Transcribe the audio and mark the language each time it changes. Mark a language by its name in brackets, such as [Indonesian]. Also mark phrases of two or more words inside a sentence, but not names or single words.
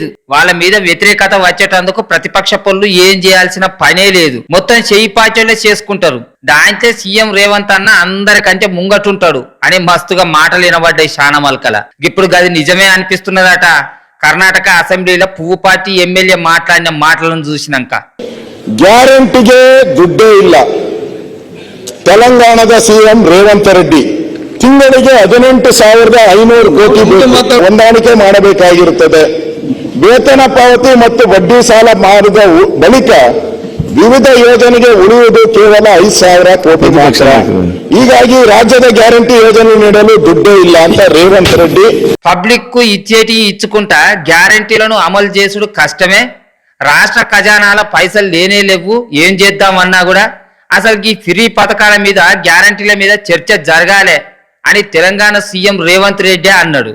[Telugu] వాళ్ళ మీద వ్యతిరేకత వచ్చేటందుకు ప్రతిపక్ష పనులు ఏం చేయాల్సిన పనే లేదు. మొత్తం పార్టీలే చేసుకుంటారు. దాంతో సీఎం రేవంత్ అన్న అందరికంటే ముంగటుంటాడు అని మస్తుగా మాటలు వినబడ్డాయి శానా మల్కల. ఇప్పుడు గది నిజమే అనిపిస్తున్నదట. కర్ణాటక అసెంబ్లీలో పువ్వు పార్టీ ఎమ్మెల్యే మాట్లాడిన మాటలను చూసినాక [Kannada] ಗ್ಯಾರಂಟಿಗೆ ದುಡ್ಡೇ ಇಲ್ಲ. ತೆಲಂಗಾಣದ ಸಿಎಂ ರೇವಂತ್ ರೆಡ್ಡಿ ತಿಂಗಳಿಗೆ 18,500 ಕೋಟಿ ಹೊಂದಾಣಿಕೆ ಮಾಡಬೇಕಾಗಿರುತ್ತದೆ. ವೇತನ ಪಾವತಿ ಮತ್ತು ಬಡ್ಡಿ ಸಾಲ ಮಾಡಿದ ಬಳಿಕ ವಿವಿಧ ಯೋಜನೆಗೆ ಉಳಿಯುವುದು ಕೇವಲ 5,000 ಕೋಟಿ ಮಾತ್ರ. ಹೀಗಾಗಿ ರಾಜ್ಯದ ಗ್ಯಾರಂಟಿ ಯೋಜನೆ ನೀಡಲು ದುಡ್ಡೇ ಇಲ್ಲ ಅಂತ ರೇವಂತ್ రెడ్డి [Telugu] పబ్లిక్ కు ఇచ్చేటి ఇచ్చుకుంటా గ్యారంటీలను అమలు చేసుడు కష్టమే. రాష్ట్ర ఖజానాల పైసలు లేనే లేవు. ఏం చేద్దామన్నా కూడా అసలు ఈ ఫ్రీ పథకాల మీద గ్యారంటీల మీద చర్చ జరగాలే అని తెలంగాణ సీఎం రేవంత్ రెడ్డి అన్నాడు.